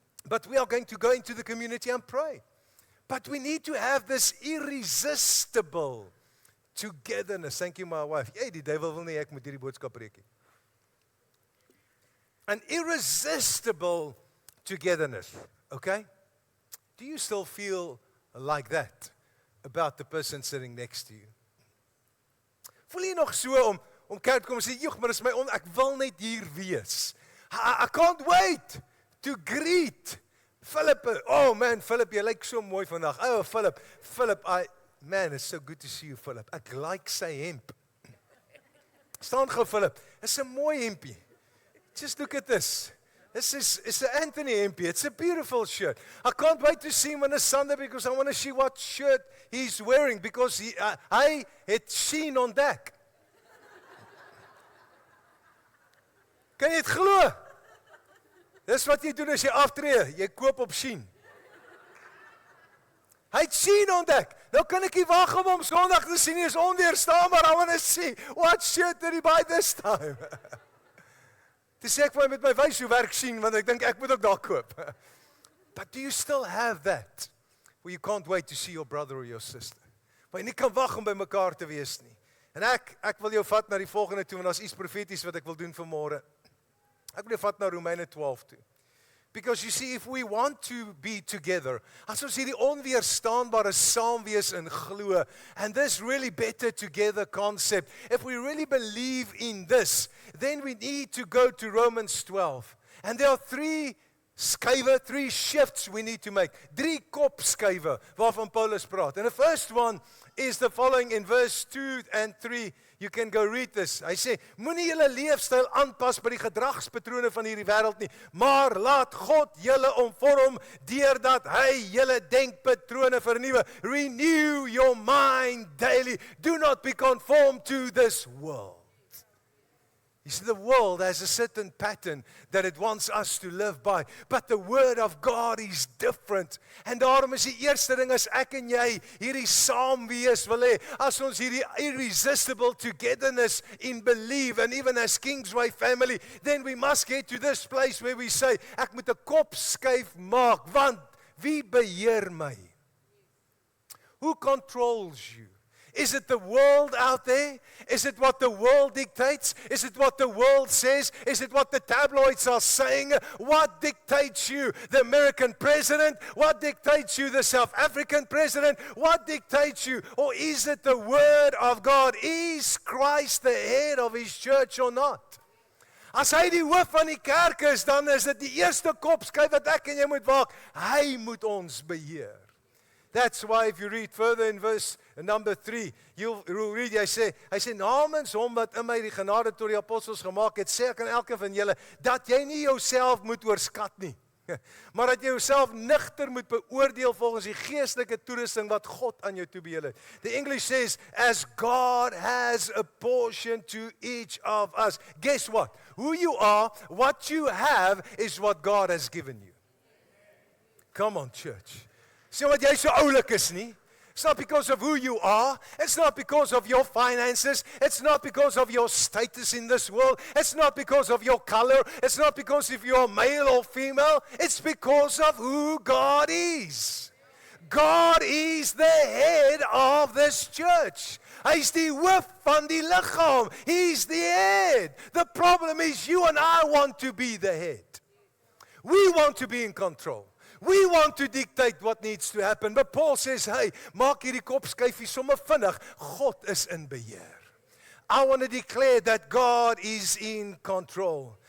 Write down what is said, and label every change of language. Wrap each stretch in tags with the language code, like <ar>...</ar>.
<en>But we are going to go into the community and pray. But we need to have this irresistible togetherness. Thank you, my wife.</en> <af>Hey, die duiwel wil nie ek moet hierdie boodskap preek nie.</af> <en>An irresistible togetherness. Okay? Do you still feel like that about the person sitting next to you?</en> <af>Voel jy nog so om kerk te kom en sê, "Joeg, maar dis my ek wil net hier wees.</af> <en>I can't wait to greet Philip. Oh man, Philip,</en> <af>jy lyk so mooi vandag.</af> <en>Oh, Philip, man, it's so good to see you, Philip.</en> <af>Ek like sy hemp. Staan gou, Philip. It's 'n mooi hempie.</af> <en>Just look at this. It's an Anthony hempie. It's a beautiful shirt. I can't wait to see him on a Sunday because I want to see what shirt he's wearing because</en> <af>hy het Shein on deck. Kan jy dit glo? Dis wat jy doen as jy aftree. Jy koop op Shein. Hy het Shein ontdek. Nou kan ek nie wag om hom Sondag te sien nie. Is onweerstaanbaar.</af> <en>I want to see what shirt did he buy this time.</en> <af>Dis ek wou met my wys hoe werk Shein want ek dink ek moet ook daar koop.</af> <en>But do you still have that where you can't wait to see your brother or your sister?</en> <af>Maar jy nie kan wag om by mekaar te wees nie. En ek wil jou vat na die volgende toe want daar's iets profeties wat ek wil doen vanmôre. Ek wil jou vat na Romeine 12 toe.</af> <en>Because you see, if we want to be together,</en> <af>as ons hierdie onweerstaanbare saam wees in glo,</af> <en>and this really better together concept, if we really believe in this, then we need to go to Romans 12. And there are three shifts we need to make.</en> <af>3 kopskuive waarvan Paulus praat.</af> <en>And the first one is the following in verse 2 and 3. You can go read this.</en> <af>Hy sê, moenie julle leefstyl aanpas by die gedragspatrone van hierdie wêreld nie, maar laat God julle omvorm deurdat hy julle denkpatrone vernuwe.</af> <en>Renew your mind daily. Do not be conformed to this world. You see, the world has a certain pattern that it wants us to live by. But the word of God is different.</en> <af>En daarom is die eerste ding as ek en jy hierdie saam wees wil hê, as ons hierdie</af> <en>irresistible togetherness in belief, and even as Kingsway family, then we must get to this place where we say,</en> <af>ek moet 'n kop skuif maak, want wie beheer my?</af> <en>Who controls you? Is it the world out there? Is it what the world dictates? Is it what the world says? Is it what the tabloids are saying? What dictates you? The American president? What dictates you? The South African president? What dictates you? Or is it the word of God? Is Christ the head of his church or not?</en> <af>As hy die hoof van die kerk is, dan is dit die eerste kopskuif wat ek en jy moet waak. Hy moet ons beheer.</af> <en>That's why if you read further in verse number 3, you'll read,</en> <af>hy sê, namens hom wat in my die genade tot die apostels gemaak het, sê ek aan elke van julle, dat jy nie jouself moet oorskat nie. Maar dat jy jouself nigter moet beoordeel volgens die geestelike toerusting wat God aan jou toebedeel het.</af> <en>The English says, as God has apportioned to each of us. Guess what? Who you are, what you have, is what God has given you. Come on, church.</en> <af>Sien wat jy so oulik is nie?</af> <en>It's not because of who you are. It's not because of your finances. It's not because of your status in this world. It's not because of your color. It's not because if you're male or female. It's because of who God is. God is the head of this church.</en> <af>Hy's die hoof van die liggaam.</af> <en>He's the head. The problem is you and I want to be the head. We want to be in control. We want to dictate what needs to happen. But Paul says, hey,</en> <af>maak hierdie kopskyfie sommer vinnig. God is in beheer.</af> <en>I want to declare that God is in control.</en>